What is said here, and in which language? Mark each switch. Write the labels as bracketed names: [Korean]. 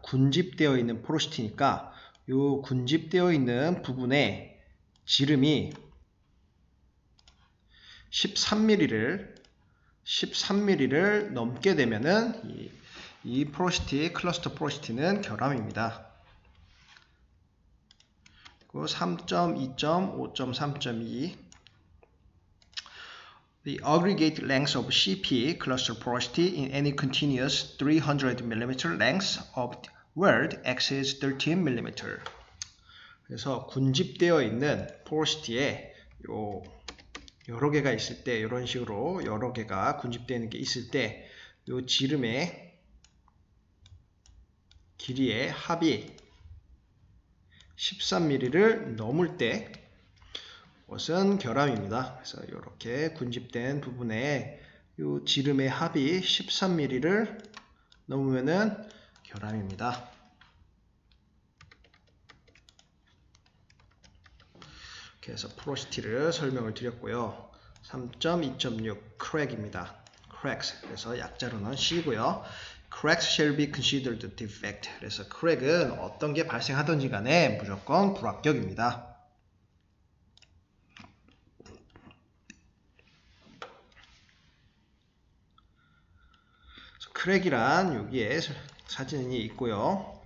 [Korean] 군집되어 있는 포로시티니까 요 군집되어 있는 부분에 지름이 13mm를 넘게 되면은 이 포로시티, 클러스터 포로시티는 결함입니다. 그리고 [English] 3.2.5.3.2 The aggregate length of CP cluster porosity in any continuous 300mm length of world X is 13mm. [Korean] 그래서 군집되어 있는 porosity에 여러 개가 있을 때, 이런 식으로 여러 개가 군집되는 게 있을 때, 요 지름의 길이의 합이 13mm를 넘을 때 그것은 결함입니다. 그래서 이렇게 군집된 부분에 요 지름의 합이 13mm를 넘으면은 결함입니다. 그래서 포로시티를 설명을 드렸고요. 3.2.6 crack입니다. cracks. 그래서 약자로는 C고요. [English] cracks shall be considered defect. [Korean] 그래서 crack은 어떤 게 발생하든지 간에 무조건 불합격입니다. 크랙이란 여기에 사진이 있고요.